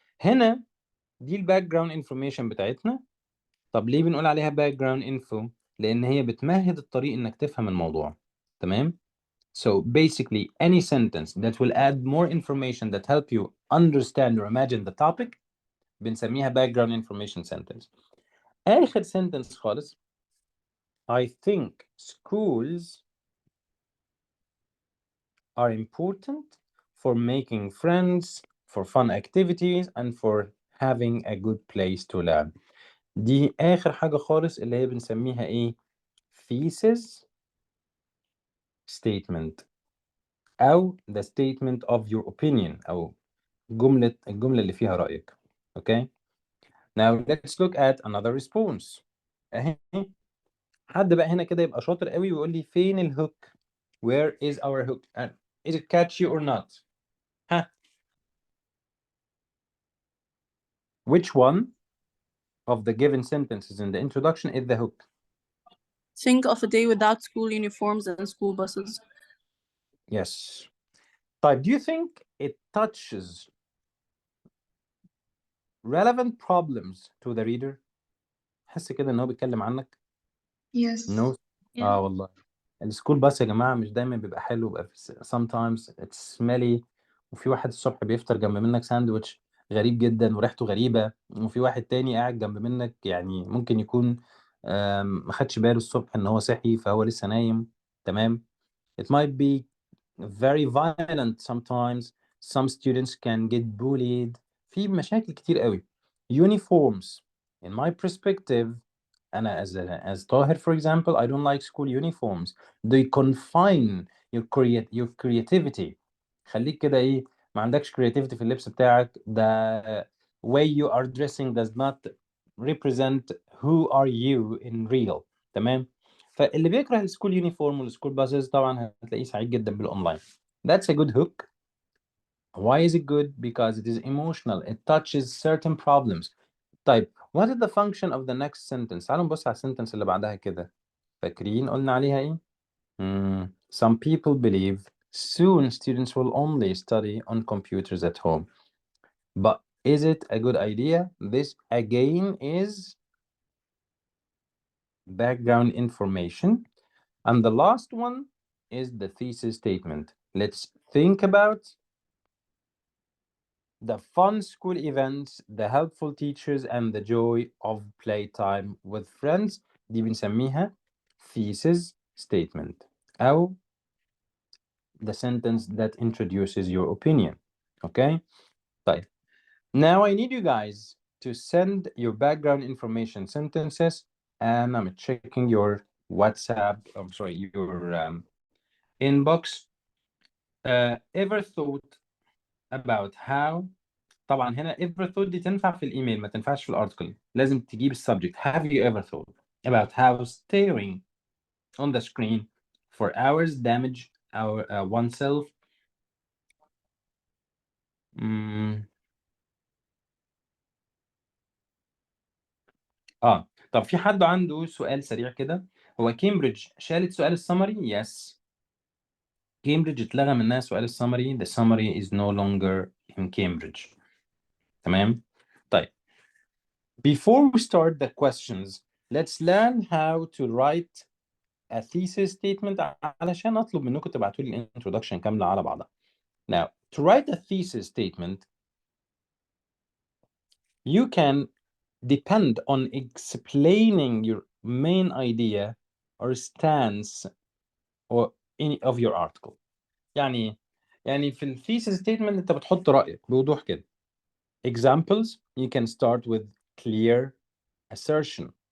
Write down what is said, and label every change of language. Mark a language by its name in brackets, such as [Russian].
[Arabic] هنا دي الباك information بتاعتنا. طب ليه بنقول عليها background info؟ لأن هي بتمهد الطريق إنك تفهم الموضوع. تمام. [English] So basically any sentence that will add more information that help you understand or imagine the topic [Arabic] بنسميها [English] background information sentence. [Arabic] آخر sentence خالص. [English] I think schools are important for making friends, for fun activities, and for having a good place to learn. [Arabic] دي آخر حاجة خالص اللي هي بنسميها إيه؟ thesis statement أو [English] the statement of your opinion [Arabic] أو الجملة اللي فيها رأيك. [English] Okay? Now let's look at another response. [Arabic] أهي حد بقى هنا كده يبقى شاطر قوي ويقول لي فين الهوك؟ [English] Where is our hook? And is it catchy or not? ها؟ Which one of the given sentences in the introduction is the hook? Think of a day without school uniforms and school buses. Yes. [Arabic] طيب, [English] do you think it touches relevant problems to the reader? [Arabic] حس كده ان هو بيتكلم عنك. [English] Yes. No. Yeah. [Arabic] والله السكول باس يا جماعة مش دايما بيبقى حلو بيبقى [English] sometimes it's smelly [Arabic] وفي واحد الصبح بيفطر جنب منك ساندويتش غريب جدا وريحته غريبة وفي واحد تاني قاعد جنب منك يعني ممكن يكون ما خدش باله الصبح ان هو صحي فهو لسه نايم. تمام. [English] It might be very violent sometimes. Some students can get bullied. [Arabic] في مشاكل كتير قوي. [English] Uniforms, in my perspective, [Arabic] أنا [English] as Tahir, for example, I don't like school uniforms. They confine your creativity. [Arabic] خليك كده إيه، ما عندكش creativity في اللبس بتاعك. [English] The way you are dressing does not represent who are you in real. [Arabic] تمام. فاللي بيكره السكول يونيفورم والسكول باسز طبعا هتلاقيه سعيد جدا بالاونلاين. [English] That's a good hook. Why is it good? Because it is emotional. It touches certain problems. [Arabic] طيب [English] what is the function of the next sentence؟ [Arabic] تعالوا نبص على السنتنس اللي بعدها كده. فاكرين قلنا عليها ايه؟ [English] Some people believe soon students will only study on computers at home. But is it a good idea? This again is background information. And the last one is the thesis statement. Let's think about the fun school events, the helpful teachers, and the joy of playtime with friends. [Arabic] دي بنسميها [English] thesis statement أو the sentence that introduces your opinion. Okay? [Arabic] طيب. [English] Now I need you guys to send your background information sentences, and I'm checking your WhatsApp, I'm sorry, your inbox. Ever thought about how [Arabic] طبعا هنا [English] ever thought [Arabic] دي تنفع في الايميل ما تنفعش في الارتكل. لازم تجيب السبجect. [English] Have you ever thought about how staring on the screen for hours damage our oneself? [Arabic] طب في حد عنده سؤال سريع كده؟ هو كامبريدج شالت سؤال السمري؟ [English] Yes. [Arabic] كامبريدج اتلغى منها سؤال السمري. [English] The summary is no longer in Cambridge. [Arabic] تمام؟ طيب. [English] Before we start the questions, let's learn how to write a thesis statement [Arabic] علشان أطلب منكم تبعتوا لي introduction كاملة على بعضها. [English] Now, to write a thesis statement, you can depend on explaining your main idea or stance or any of your article. [Arabic] يعني في ال thesis statement أنت بتحط رأيك بوضوح كده. [English] Examples, you can start with clear assertion.